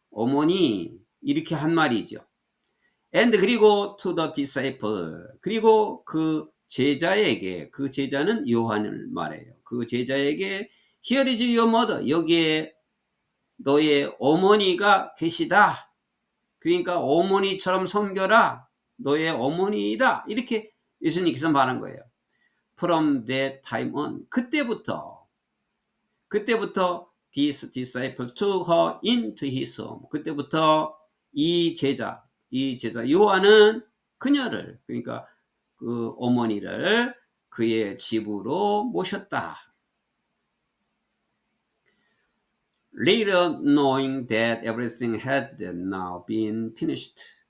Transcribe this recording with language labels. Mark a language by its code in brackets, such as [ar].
[ko] 어머니 이렇게 한 말이죠. And 그리고 [en] to the disciple [ko] 그리고 그 제자에게 그 제자는 요한을 말해요. 그 제자에게 [en] Here is your mother [ko] 여기에 너의 어머니가 계시다. 그러니까 어머니처럼 섬겨라. 너의 어머니이다. 이렇게 예수님께서 말한 거예요. [en] From that time on [ko] 그때부터 [en] this disciple took her into his home. [ko] 그때부터 이 제자 요한은 그녀를 그러니까 그 어머니를 그의 집으로 모셨다. [en] Later knowing that everything had now been finished.